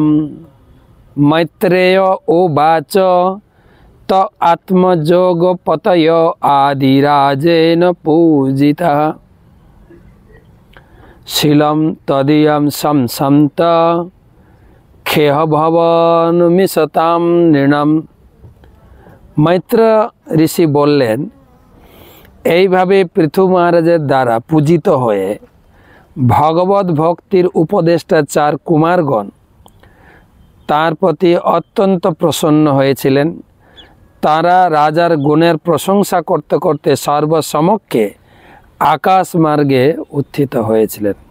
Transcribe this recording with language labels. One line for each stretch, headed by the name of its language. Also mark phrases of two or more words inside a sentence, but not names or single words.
Sanskrit: मैत्रेय उवाच त आत्मजोगपतय आदिराजेन पूजिता शीलं तदीयं संसन्त ख्यः भवन् मिषतां नृणां।
Bangla: মৈত্র ঋষি বলেন এইভাবে পৃথু মহারাজের দ্বারা পূজিত হয়ে ভগবত ভক্তির উপদেষ্টা চার কুমারগণ তার প্রতি অত্যন্ত প্রসন্ন হয়েছিলেন। তারা রাজার গুণের প্রশংসা করতে করতে সর্বসমক্ষে আকাশ মার্গে উত্থিত হয়েছিলেন।